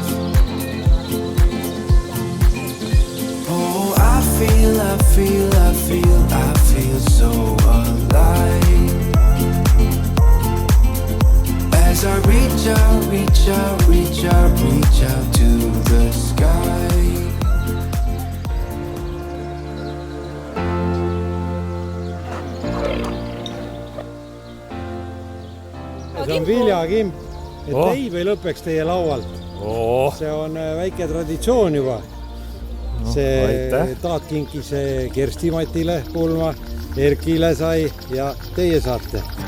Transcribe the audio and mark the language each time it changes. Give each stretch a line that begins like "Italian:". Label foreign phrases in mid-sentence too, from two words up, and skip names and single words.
English: Oh, I feel so alive. As I reach out to the sky.
Estonian: See on viljakimp, et leib ei lõpeks teie laualt. See on väike traditsioon juba. See Taat kinkis Kerstimatile pulma, Erkile sai ja teie saate.